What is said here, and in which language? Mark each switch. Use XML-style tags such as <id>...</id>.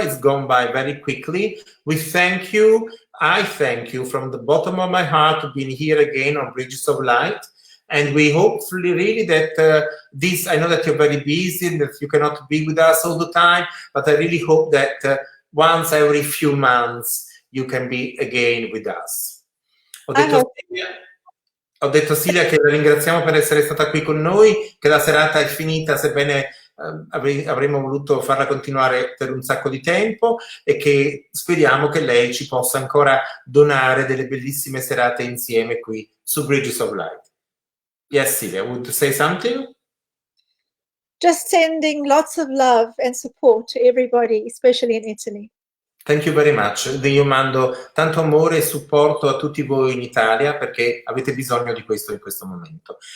<en>It's gone by very quickly. We thank you. I thank you from the bottom of my heart for being here again on Bridges of Light. And we hopefully really that this, I know that you're very busy and that you cannot be with us all the time, but I really hope that once every few months you can be again with us.</en> <it>Ho detto a Celia che la ringraziamo per essere stata qui con noi, che la serata è finita, sebbene avremmo voluto farla continuare per un sacco di tempo, e che speriamo che lei ci possa ancora donare delle bellissime serate insieme qui su Bridges of Light.</it> <en>Yes, Celia, would you say something? Just sending lots of love and support to everybody, especially in Italy. Thank you very much.</en> <it>Io mando tanto amore e supporto a tutti voi in Italia perché avete bisogno di questo in questo momento.</it>